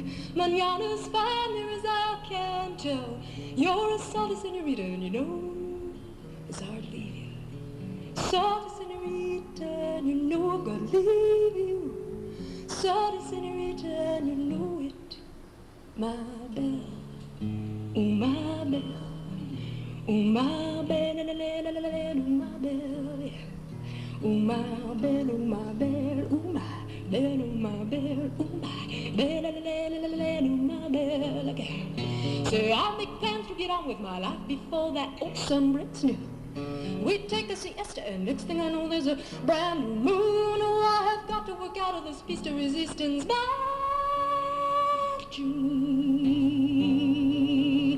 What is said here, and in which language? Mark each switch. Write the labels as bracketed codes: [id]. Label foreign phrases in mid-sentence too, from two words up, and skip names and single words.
[en] Manana's fine, near as I can tell. You're a solid senorita, and you know it's hardly leave you. Sorry, senorita, and you know it. My belle, oh my belle, oh my belle, la la la la la la, oh my belle, oh my belle, oh my belle, oh my belle, oh my belle, oh my belle, la la la la la, oh my belle again. So I'll make plans to get on with my life before that old sun breaks new. We take a siesta, and next thing I know, there's a brand new moon. Oh, I have got to work out of this [fr] piece de resistance [en] by June.